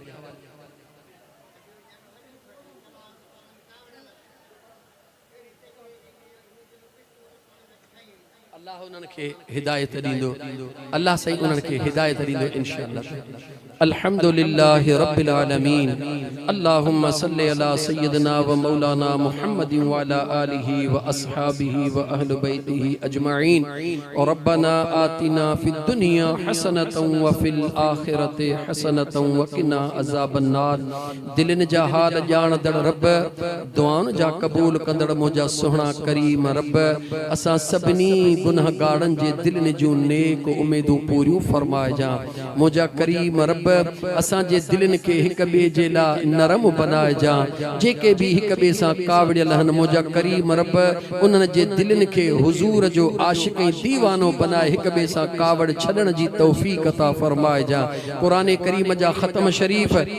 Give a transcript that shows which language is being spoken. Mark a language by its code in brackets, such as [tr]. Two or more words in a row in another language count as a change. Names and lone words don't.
[sd] अल्लाह उन्हनि खे हिदायत ॾींदो अल्लाह सही उन्हनि खे हिदायत ॾींदो इंशाअल्लाह [ar] الحمد لله رب العالمين اللهم صل على سيدنا ومولانا محمد وعلى آله وأصحابه وأهل بيته أجمعين اور ربنا آتنا في الدنيا حسنة وفي الآخرة حسنة وقنا عذاب النار [sd] दिलन जा हाल ॼाणदड़ रब दुआन जा कबूल कंदड़ मुंहिंजा सुहिणा करीम रब असां सभिनी गुनहगारनि जे दिलनि जूं नेक उमेदूं पूरियूं फरमाइजां मुंहिंजा करीम रब असां जे दिलनि खे हिक ॿिए जे लाइ नरम बनाइजां जेके भी हिक ॿिए सां कावड़ियल आहिनि मुंहिंजा करीम रब उन्हनि जे दिलनि खे हुज़ूर जो आशिक़ ऐं दीवानो बनाए हिक ॿिए सां कावड़ छॾण जी तौफ़ीक़ अता फरमाइजां क़ुरान करीम जा ख़त्म शरीफ़